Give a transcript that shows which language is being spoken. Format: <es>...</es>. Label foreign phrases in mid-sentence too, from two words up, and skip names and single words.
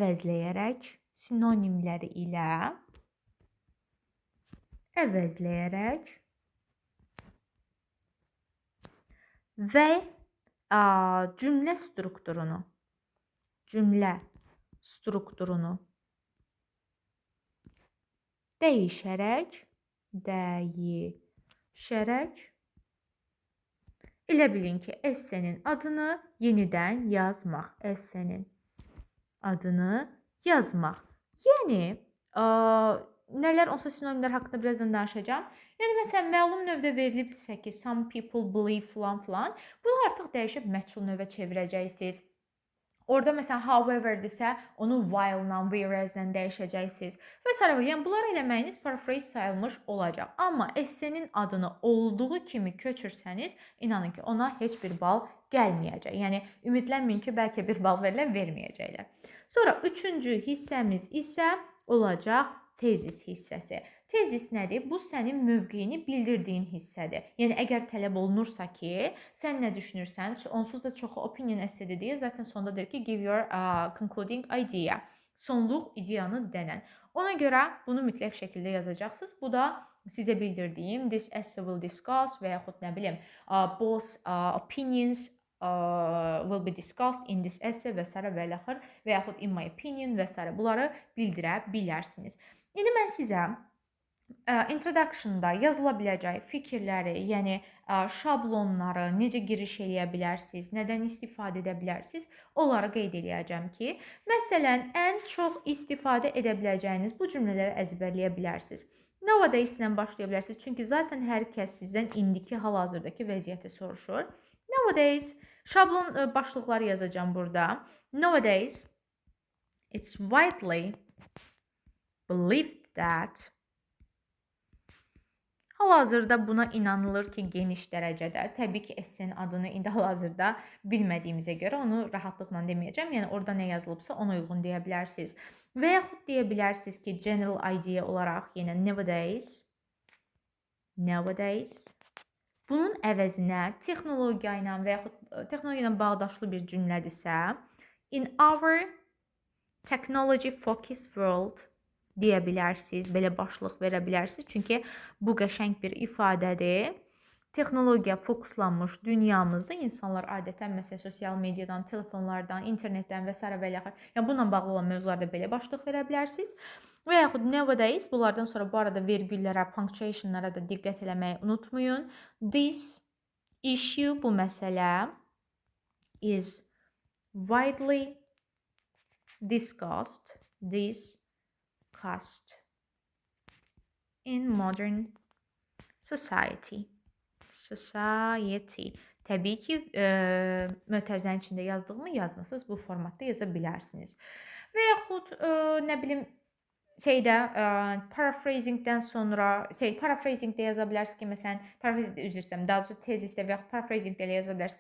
<az>əvəzləyərək və cümlə strukturunu dəyişərək elə bilin ki, essenin adını yenidən yazmaq. Yəni, nələr olsa sinonimlər haqqında birazdan danışacağım. Yəni, məsələn, məlum növdə verilibsə ki,</az> <en>some people believe</en> <az>filan, bunu artıq dəyişib məchul növə çevirəcəksiniz. Orada məsələn, however-dirsə, onu while-la, whereas-lə dəyişəcəksiniz və s. Yəni, bunları eləməyiniz paraphrase sayılmış olacaq. Amma essenin adını olduğu kimi köçürsəniz, inanın ki, ona heç bir bal gəlməyəcək. Yəni, ümidlənməyin ki, bəlkə bir bal verməyəcəklər. Sonra, üçüncü hissəmiz isə olacaq tezis hissəsi. Tezis nədir? Bu sənin mövqeyini bildirdiyin hissədir. Yəni, əgər tələb olunursa ki, sən nə düşünürsən? Onsuz da çoxu</az> <en>opinion essay'dir</en> <az>deyə zaten sonda deyir ki,</az> <en>give your concluding idea.</en> <az>Sonluq ideyanı denən. Ona görə bunu mütləq şəkildə yazacaqsınız. Bu da sizə bildirdiyim</az> <en>this essay will discuss</en> <az>və yaxud nə bilim</az> <en>both opinions will be discussed in this essay</en> <az>və s. və ilaxır və yaxud</az> <en>in my opinion</en> <az>və s. Bunları bildirə bilərsiniz. İndi mən sizə introduction-da yazıla biləcək fikirləri, yəni şablonları, necə giriş eləyə bilərsiniz, nədən istifadə edə bilərsiniz, onları qeyd edəcəm ki, məsələn, ən çox istifadə edə biləcəyiniz bu cümlələri əzbərləyə bilərsiniz. Nowadays-lə başlaya bilərsiniz, çünki zaten hər kəs sizdən indiki hal-hazırdakı vəziyyəti soruşur. Nowadays, şablon başlıqları yazacağım burada.</az> <en>Nowadays, it's widely believed that</en> <az>hal-hazırda buna inanılır ki, geniş dərəcədə. Təbii ki, essenin adını indi hal-hazırda bilmədiyimizə görə onu rahatlıqla deməyəcəm. Yəni, orada nə yazılıbsa ona uyğun deyə bilərsiniz. Və yaxud deyə bilərsiniz ki,</az> <en>general idea</en> <az>olaraq yenə nowadays. Bunun əvəzinə texnologiya ilə və yaxud texnologiya ilə bağdaşlı bir cümlədirsə,</az> <en>in our technology focused world</en> <az>deyə bilərsiniz, belə başlıq verə bilərsiniz. Çünki bu qəşəng bir ifadədir. Texnologiya fokuslanmış dünyamızda insanlar adətən məsələn sosial mediadan, telefonlardan, internetdən və s. və ilaxır. Yəni bununla bağlı olan mövzularda belə başlıq verə bilərsiniz. Və yaxud nowadays, bunlardan sonra bu arada vergüllərə, punctuationlara da diqqət eləməyi unutmayın.</az> <en>This issue,</en> <az>bu məsələ</az> <en>is widely discussed in modern society.</en> <az>Təbii ki, mötərizənin içində yazdığımı yazmısınız, bu formatda yaza bilərsiniz. Və yaxud, nə bilim, paraphrasingdən sonra, paraphrasingdə yaza bilərsiniz ki, məsələn, daha doğrusu tezisdə və yaxud paraphrasingdə yaza bilərsiniz.</az>